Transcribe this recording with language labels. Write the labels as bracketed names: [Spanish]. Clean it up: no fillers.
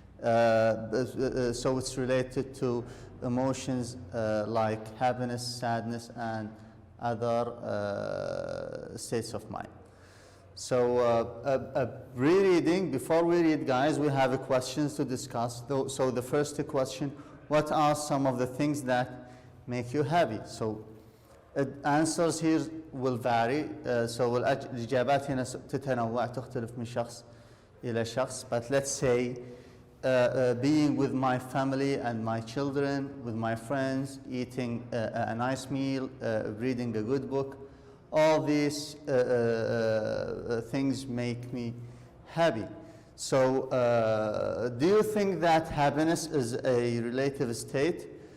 [English] So it's related to emotions like happiness, sadness, and other states of mind. So rereading, before we read, guys, we have questions to discuss. So the first question, what are some of the things that make you happy? So answers here will vary. [Arabic] So الإجابات هنا تتنوع تختلف من شخص إلى شخص. [English] But let's say being with my family and my children, with my friends, eating a nice meal, reading a good book, all these things make me happy. So do you think that happiness is a relative state?